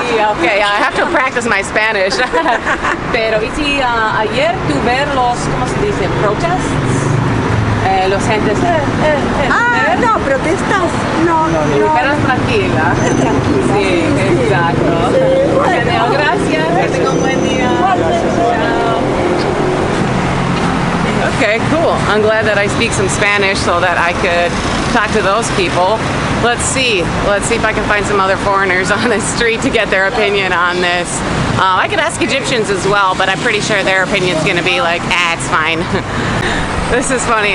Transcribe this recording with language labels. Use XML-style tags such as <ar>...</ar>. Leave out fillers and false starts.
<en>Sí, okay, I have to practice my Spanish.</en> <es>Pero, ¿y si ayer tú ver ¿cómo se dice?</es> <en>Protests?</en> <es>Los gentes, No, protestas. No. pero es tranquila. Tranquila. Sí, exacto. Sí, Bueno, gracias, que tenga un buen día. Chao.</es> <en>Okay, cool. I'm glad that I speak some Spanish so that I could talk to those people. Let's see if I can find some other foreigners on the street to get their opinion on this. I could ask Egyptians as well, but I'm pretty sure their opinion's gonna be like, it's fine. This is funny.</en>